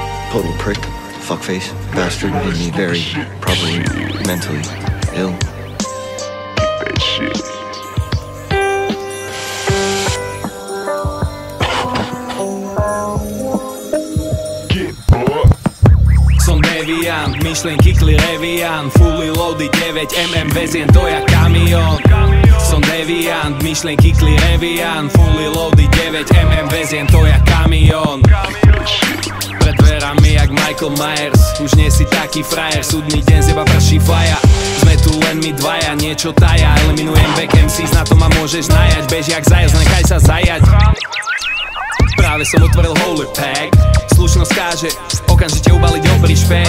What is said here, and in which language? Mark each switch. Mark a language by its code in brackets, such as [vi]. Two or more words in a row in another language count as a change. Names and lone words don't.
[en] Total prick, fuckface, bastard, made me very, probably, mentally ill. [sk] Som deviant, myšlienky reviant, [en] fully loaded [sk] 9mm veziem to jak kamión. Som deviant, myšlienky reviant, [en] fully loaded [sk] 9mm veziem to jak kamión. Pred dverami jak Michael Myers, už nie si taký frajer, súdny deň z teba prší faja. Sme tu len my dvaja, niečo taja, eliminujem [en] back MCs, [sk] na to ma môžeš najať, bež jak zajac, nechaj sa zajať. Práve som otvoril [en] holy pack, [sk] slušnosť káže, okamžite ubaliť dobrý špek.